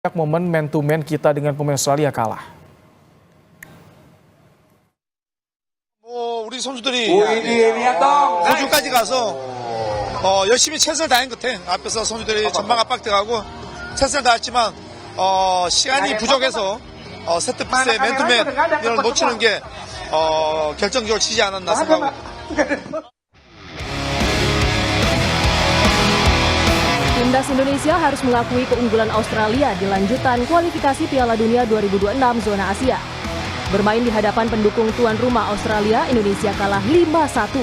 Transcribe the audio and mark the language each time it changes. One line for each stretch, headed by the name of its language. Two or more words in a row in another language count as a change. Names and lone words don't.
Indonesian: Momen
English: man to man
Indonesian: kita dengan pemain Australia kalah.
Korean: 우리 선수들이 우이디에니아동 호주까지 가서 열심히 최선을 다한 것 같아. 앞에서 선수들이 전방 압박돼가고 최선을 다했지만 시간이 부족해서 세트 피스의 맨투맨 이걸 놓치는 게 결정적으로 치지 않았나 생각하고.
Indonesian: Timnas Indonesia harus mengakui keunggulan Australia di lanjutan kualifikasi Piala Dunia 2026 zona Asia. Bermain di hadapan pendukung tuan rumah Australia, Indonesia kalah 5-1.